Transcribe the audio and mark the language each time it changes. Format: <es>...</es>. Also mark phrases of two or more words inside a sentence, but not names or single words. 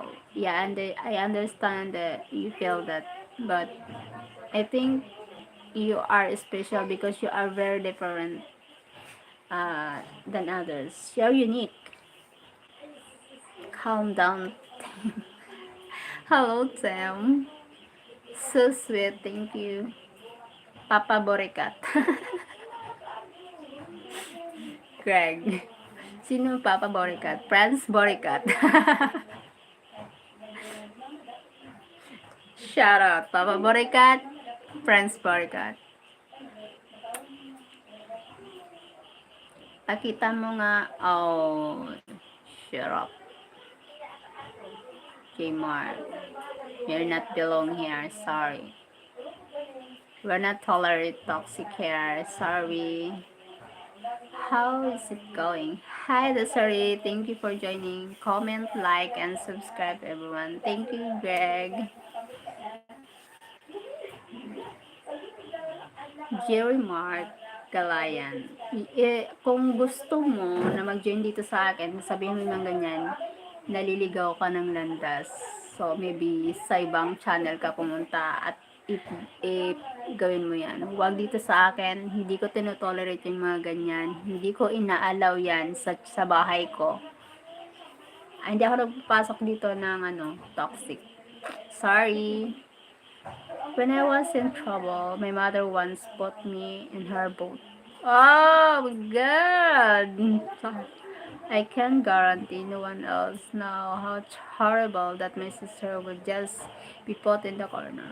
<en>Yeah, and I understand that you feel that, but I think you are special because you are very different than others. You're unique. Calm down. Hello, Tim. So sweet, thank you. Papa Borikat. Greg.</en> <tl>Sino Papa Borikat? Franz Borikat.</tl> <en>Shout out, Papa Borikat, Franz Borikat.</en> <tl>Pakita mo nga,</tl> <en>oh, shut up, Kmart. You're not belong here, sorry. We're not tolerate toxic here, sorry. How is it going? Hi, Desiree. Thank you for joining. Comment, like, and subscribe, everyone. Thank you, Greg. Jerry Mark Galayan.</en> <tl>Kung gusto mo na mag-join dito sa akin, sabihin mo ng ganyan, naliligaw ka ng landas.</tl> <en>So, maybe</en> <tl>sa ibang channel ka pumunta at if gawin mo yan. Huwag dito sa akin, hindi ko tinotolerate yung mga ganyan. Hindi ko inaalaw yan sa bahay ko. Ay, hindi ako nagpapasok dito ng toxic.</tl> <en>Sorry. When I was in trouble, my mother once put me in her boat. Oh my god! I can guarantee no one else know how horrible that my sister would just be put in the corner.</en>